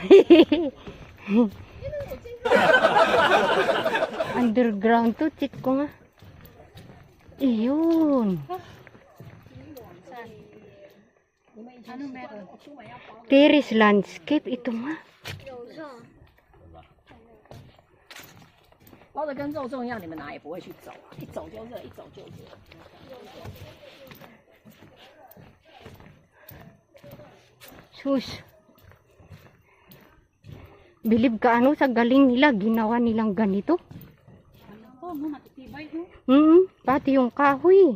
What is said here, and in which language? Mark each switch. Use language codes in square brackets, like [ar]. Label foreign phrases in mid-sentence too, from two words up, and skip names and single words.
[tl] Underground to, check ko nga. Iyon. Ano meron? [en] Terrace landscape, [tl] ito nga. [zh] 包的跟肉粽一样，你们哪也不会去走啊，一走就热，一走就热。 [tl] Sus. Bilib ka ano sa galing nila, ginawa nilang ganito. Ako, no, matitibay no. Pati yung kahoy.